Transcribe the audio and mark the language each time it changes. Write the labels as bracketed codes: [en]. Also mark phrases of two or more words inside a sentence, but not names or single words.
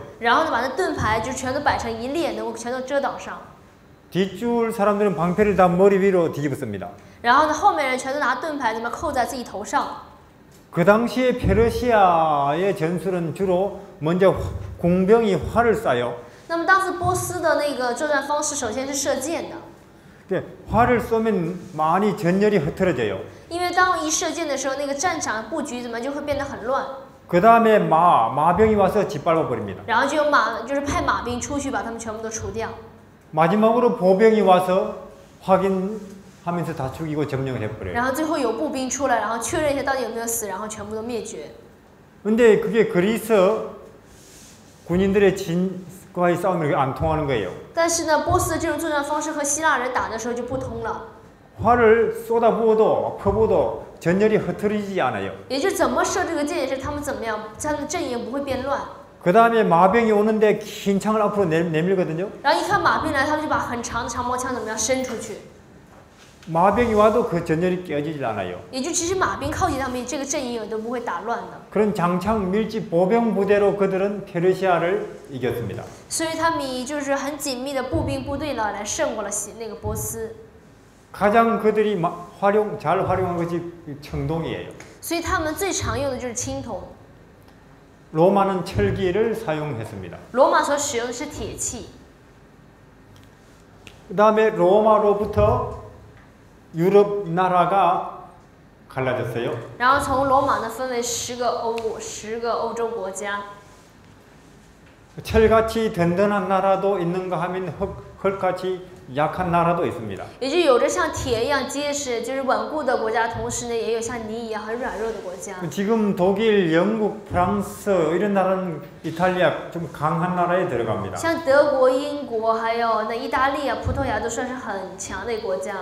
[zh] 然后呢，把那盾牌就全都摆成一列，能够全都遮挡上。 [ko] 뒷줄 사람들은 방패를 다 머리 위로 뒤집었습니다. [zh] 然后呢，后面人全都拿盾牌，那么扣在自己头上。 [ko] 그 당시에 페르시아의 전술은 주로 먼저 공병이 활을 쏴요. [zh] 那么当时波斯的那个作战方式，首先是射箭的。 [ko] 활을 쏘면 많이 전열이 흐트러져요. [zh] 因为当一射箭的时候，那个战场布局怎么就会变得很乱。 [ko] 그 다음에 마병이 와서 짓밟아 버립니다. [zh] 然后就有就是派马兵出去把他们全部都除掉。 [ko] 마지막으로 보병이 와서 확인하면서 다 죽이고 점령을 해버려요. [zh] 然后最后有步兵出来，然后确认一下到底有没有死，然后全部都灭绝。 [ko] 근데 그게 그리스 군인들의 진과의 싸움이 안 통하는 거예요. [zh] 但是呢，波斯的这种作战方式和希腊人打的时候就不通了。 [ko] 활을 쏟아부어도 퍼부어도 전열이 흐트러지지 않아요. [zh] 也就是怎么射这个箭也是他们怎么样，他们的阵营不会变乱。 [ko] 그 다음에 마병이 오는데 긴 창을 앞으로 내밀거든요. [zh] 然后一看马兵来，他们就把很长的长矛枪怎么样伸出去。 [ko] 마병이 와도 그 전열이 깨지질 않아요. [zh] 也就其实马兵靠近他们，这个阵营也都不会打乱的。 [ko] 그런 장창 밀집 보병 부대로 그들은 페르시아를 이겼습니다. [zh] 所以他们以就是很紧密的步兵部队来胜过了那个波斯。 [ko] 가장 그들이 잘 활용한 것이 청동이에요. [zh] 所以他们最常用的就是青铜。 [ko] 로마는 철기를 사용했습니다. [zh] 罗马所使用的是铁器。 [ko] 그 다음에 로마로부터 유럽 나라가 갈라졌어요. [zh] 然后从罗马呢分为10个欧洲国家。 [ko] 철같이 든든한 나라도 있는가 하면 흙같이 약한 나라도 있습니다. [zh] 也就有着像铁一样结实，就是稳固的国家，同时呢，也有像泥一样很软弱的国家。 [ko] 지금 독일, 영국, 프랑스 이런 나라는 이탈리아 좀 강한 나라에 들어갑니다. [zh] 像德国、英国，还有那意大利啊、葡萄牙都算是很强的国家。